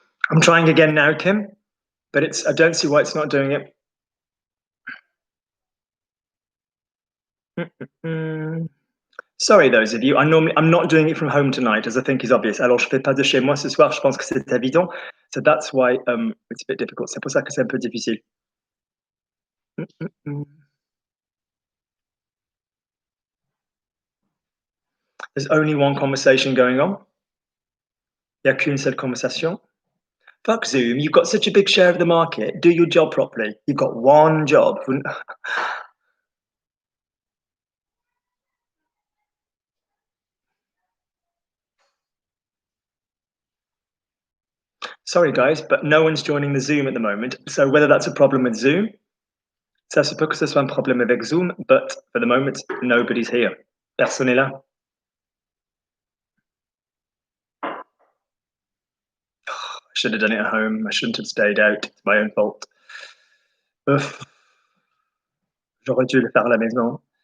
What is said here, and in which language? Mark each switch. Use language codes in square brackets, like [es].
[en] I'm trying again now, Kim, but I don't see why it's not doing it. Sorry, those of you. I'm not doing it from home tonight, as I think is obvious. [fr] Alors, je fais pas de chez moi ce soir. Je pense que c'est évident. [en] So that's why it's a bit difficult. [fr] C'est pour ça que c'est un peu difficile. [en] There's only one conversation going on. [fr] Il n'y a qu'une seule conversation. [en] Fuck Zoom. You've got such a big share of the market. Do your job properly. You've got one job. Sorry, guys, but no one's joining the Zoom at the moment. So whether that's a problem with Zoom, [fr] ça se peut que ce soit un problème avec Zoom, [en] but for the moment, nobody's here. [fr] Personne n'est là. [en] I should have done it at home. I shouldn't have stayed out. It's my own fault. [fr] J'aurais dû le faire à la maison.